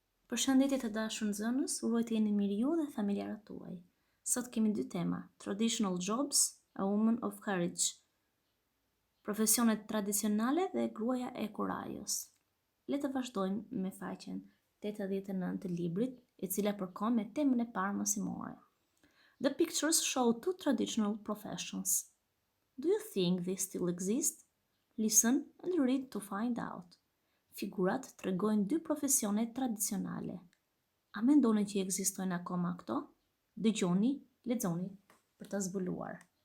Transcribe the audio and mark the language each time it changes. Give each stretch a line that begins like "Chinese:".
Albanian: Përshëndetje të dashur nxënës, uroj të jeni mirë ju dhe familjarët tuaj. Sot kemi dy tema:
English: Traditional Jobs, A Woman of Courage.
Albanian: Profesionet tradicionale dhe gruaja e kurajës. Le të vazhdojmë me faqen 89 të librit, e cila përkon me temën e parë mësimore.
English: The pictures show two traditional professions. Do you think they still exist? Listen and read to find out.
Albanian: Figurat tregojnë dy profesione tradicionale. A mendoni që ekzistojnë akoma këto? Dëgjoni, lexoni për ta zbuluar.